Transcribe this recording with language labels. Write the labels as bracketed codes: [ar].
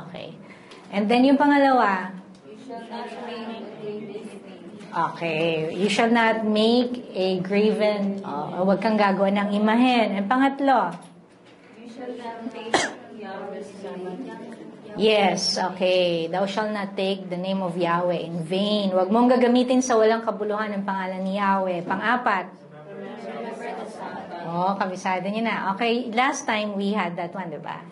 [tl] Okay. [en] And then [tl] yung pangalawa. [en] Okay. You shall not make a graven, [tl] huwag kang gagawa ng imahen. [en] And pangatlo. You shall not take Yahweh's name. Yes, okay. Thou shall not take the name of Yahweh in vain. [tl] Huwag mong gagamitin sa walang kabuluhan ng pangalan ni Yahweh. Pang-apat. Kabisado niyo na. [en] Okay, last time we had that one, [tl] diba?